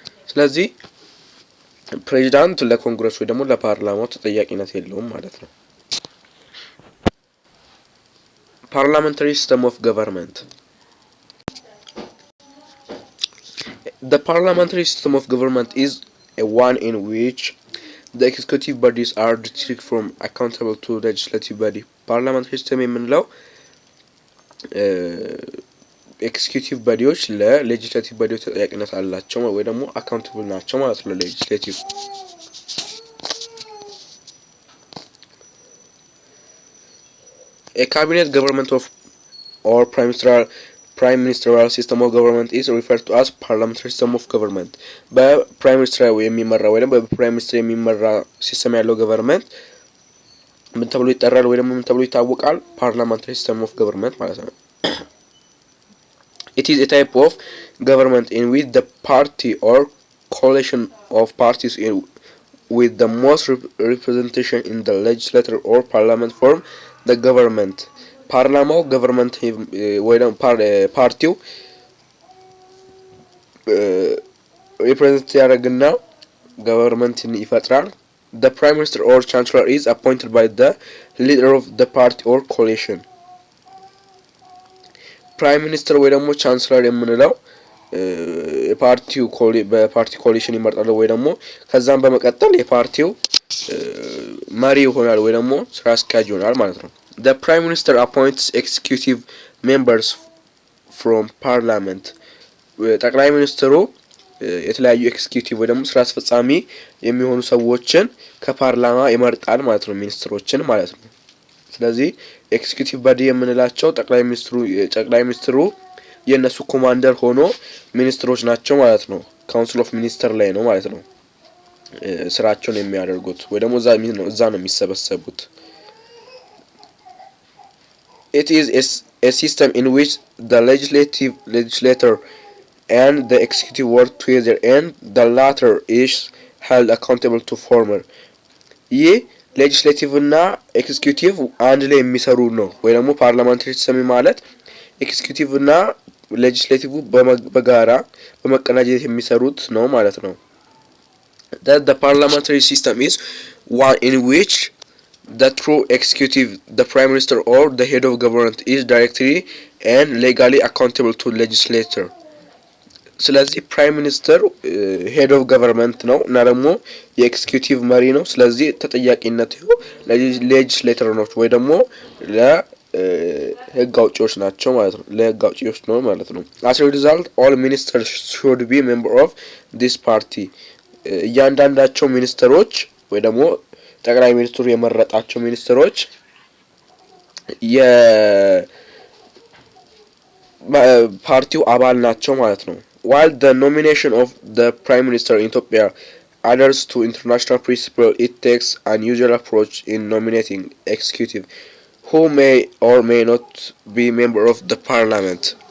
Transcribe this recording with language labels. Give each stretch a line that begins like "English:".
Amharic: ስለዚህ ፕሬዚዳንት ለኮንግረስ ወይ ደግሞ ለፓርላማው ተጠያቂነት የለውም ማለት ነው።
English: Parliamentary system of government. The parliamentary system of government is a one in which the executive bodies are distinct from accountable to legislative body. Parliamentary system
Amharic: የምንለው ኤክስኪዩቲቭ ቦዲዎች ለሌጂስሌቲቭ ቦዲዎች ተጠያቂነት አላቸው ወይ ደግሞ አካውንታብል ናቸው ማለት ነው ለሌጂስሌቲቭ።
English: A cabinet government of or prime ministerial system of government is referred to as parliamentary system of government.
Amharic: በፕራይም ሚኒስትር የሚመራ ወይ ደግሞ በፕራይም ሚኒስትር የሚመራ ሲስተም ያለው ገቨርንመንት ምን ተብሎ ይጠራል ወይ ደግሞ ምን ተብሎ ይታወቃል?
English: parliamentary system of government ማለት ነው። It is a type of government in which the party or coalition of parties with the most representation in the legislature or parliament form the government.
Amharic: ፓርላማው ገቨርንመንት ወይ ደግሞ ፓርቲው ሪፕሬዘንት ያደርግና ገቨርንመንትን ይፈጥራል።
English: The prime minister or chancellor is appointed by the leader of the party or coalition.
Amharic: ፕራይም ሚኒስተር ወይ ደግሞ ቻንስለር የምንለው የፓርቲው በፓርቲ ኮሊሽን ይመርጣል ወይ ደግሞ ከዛም በመቀጠል የፓርቲው መሪ ይሆናል ወይ ደግሞ ስራ አስኪያጅ ይሆናል ማለት ነው።
English: The prime minister appoints executive members from parliament.
Amharic: ጠቅላይ ሚኒስትሩ የተለያዩ ኤክስኪዩቲቭ ወይ ደግሞ ስራ አስፈጻሚ የሚሆኑ ሰዎችን ከፓርላማ ይመርጣል ማለት ነው፣ ሚኒስትሮችን ማለት ነው። ስለዚህ ኤክስኪዩቲቭ ባዲ የምንላቸው ጠቅላይ ሚኒስትሩ የነሱ ኮማንደር ሆኖ ሚኒስትሮች ናቸው ማለት ነው። ካውንስል ኦፍ ሚኒስተር ላይ ነው ማለት ነው ስራቸውን የሚያደርጉት ወይ ደግሞ እዛ ነው የሚሰበሰቡት።
English: It is a system in which the legislator and the executive work together and the latter is held accountable to former.
Amharic: ይህ ሌጂስሌቲቭ እና ኤክስኪዩቲቭ አንድ ላይ የሚሰሩ ነው ወይ ደግሞ ፓርላሜንታሪ ሲስተም ማለት ኤክስኪዩቲቭ እና ሌጂስሌቲቭ በጋራ በመቀናጀት የሚሰሩት ነው ማለት ነው።
English: That the parliamentary system is one in which the true executive, the prime minister or the head of government is directly and legally accountable to legislator.
Amharic: ስለዚህ ፕራይም ሚኒስተር ሄድ ኦፍ ገቨርንመንት ነው እና ደግሞ የኤክስኪዩቲቭ መሪ ነው። ስለዚህ ተጠያቂነት ይኸው ለሌጂስሌተር ነው ወይ ደግሞ ለህግ አውጪዎች ናቸው ማለት ነው። ለህግ አውጪዎች ነው ማለት ነው።
English: as a result all ministers should be member of this party.
Amharic: እያንዳንዳቸው ሚኒስትሮች ወይ ደግሞ ጠቅላይ ሚኒስትሩ የመረጣቸው ሚኒስትሮች የፓርቲው አባል ናቸው ማለት ነው።
English: While the nomination of the Prime Minister in Ethiopia adheres to international principle, it takes an unusual approach in nominating executive, who may or may not be member of the parliament.